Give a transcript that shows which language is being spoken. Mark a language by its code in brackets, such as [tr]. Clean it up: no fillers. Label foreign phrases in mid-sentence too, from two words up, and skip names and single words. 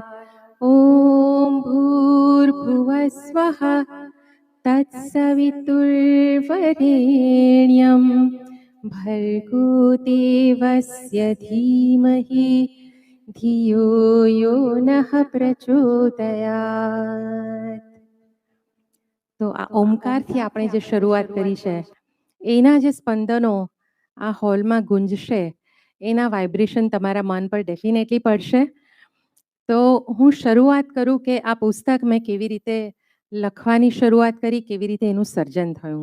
[sa] ॐ भूर्भुवस्वः तत्सवितुर्वरेण्यं भर्गो देवस्य धीमहि धियो यो नः प्रचोदयात्. [gu] તો આ ઓમકારથી આપણે જે શરૂઆત કરી છે એના જે સ્પંદનો આ હોલમાં ગુંજશે, એના વાઇબ્રેશન તમારા મન પર ડેફિનેટલી પડશે. તો હું શરૂઆત કરું કે આ પુસ્તક મેં કેવી રીતે લખવાની શરૂઆત કરી, કેવી રીતે એનું સર્જન થયું.